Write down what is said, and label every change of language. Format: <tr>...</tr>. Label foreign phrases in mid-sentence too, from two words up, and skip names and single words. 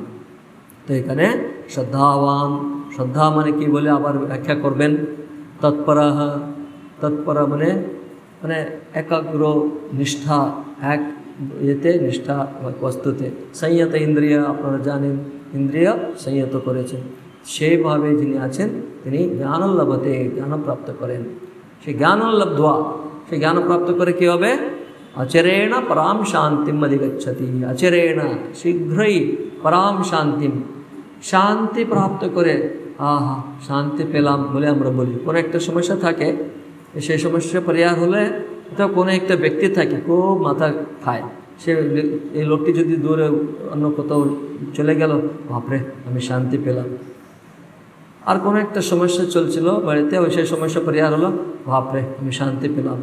<bn>তো এখানে শ্রদ্ধাবান, শ্রদ্ধা মানে কি বলে আবার ব্যাখ্যা করবেন, তৎপরः, তৎপর মানে মানে একাগ্র নিষ্ঠা, এক এতে নিষ্ঠা বস্তুতে। সংযত ইন্দ্রিয়, আপনারা জানেন ইন্দ্রিয় সংযত করেছেন, সেইভাবে যিনি আছেন তিনি</bn> <sa>জ্ঞান লভতে,</sa> <bn>জ্ঞান প্রাপ্ত করেন। সেই জ্ঞান লব্ধ্বা, সেই জ্ঞান প্রাপ্ত করে কী হবে?</bn> <sa>अचिरेण पराम शांतिम अधिगच्छति। अचिरेण शीघ्रई पराम शांतिम,</sa> <bn>শান্তি প্রাপ্ত করে। আহা শান্তি পেলাম বলে আমরা বলি। কোনো একটা সমস্যা থাকে, সেই সমস্যা পরিহার হলে তো কোনো একটা ব্যক্তি থাকে খুব মাথা খায়, সে এই লোকটি যদি দূরে অন্য কোথাও চলে গেল, বাপরে আমি শান্তি পেলাম। আর কোনো একটা সমস্যা চলছিল বাড়িতে, ওই সেই সমস্যা পরিহার হলো, বাপরে আমি শান্তি পেলাম।</bn>